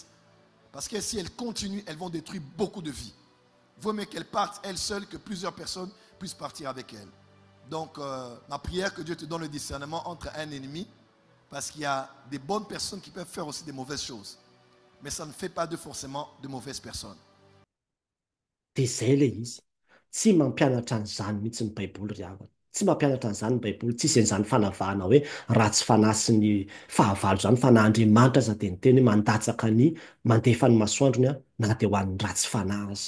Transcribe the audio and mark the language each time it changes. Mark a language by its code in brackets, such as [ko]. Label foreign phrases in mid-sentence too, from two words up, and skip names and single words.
[fr] Parce que si elles continuent, elles vont détruire beaucoup de vies. Vaut mieux qu'elles partent elles seules que plusieurs personnes puissent partir avec elles. Donc, ma prière, que Dieu te donne le discernement entre un ennemi, parce qu'il y a des bonnes personnes qui peuvent faire aussi des mauvaises choses. Mais ça ne fait pas d'eux forcément de mauvaises personnes. [mg] Dia izay ilay izy. Tsy mampianatra an'izany mihitsy ny baiboly ry havana. Tsy mampianatra an'izany ny baiboly. Tsisy an'izany fanavahana hoe ratsy fanahy sy ny fahavalo zany fa na Andriamanitra aza dia niteny mandatsaka ny mandefa ny masoandrony na dia ho an'ny ratsy fanahy aza.